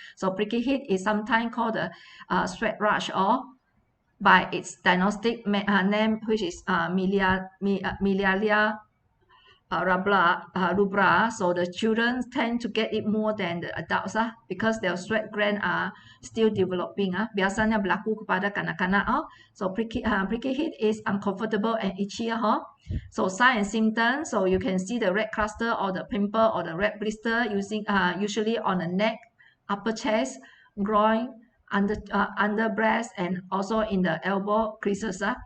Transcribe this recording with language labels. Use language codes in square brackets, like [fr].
[en] So pricky heat is sometimes called the sweat rush, or by its diagnostic name, which is miliaria rubra. So the children tend to get it more than the adults because their sweat glands are still developing. [ms] Biasanya berlaku kepada kanak-kanak. [en] So pricky heat is uncomfortable and itchy. So sign and symptoms. So you can see the red cluster or the pimple or the red blister usually on the neck, upper chest, groin, under breast, and also in the elbow creases.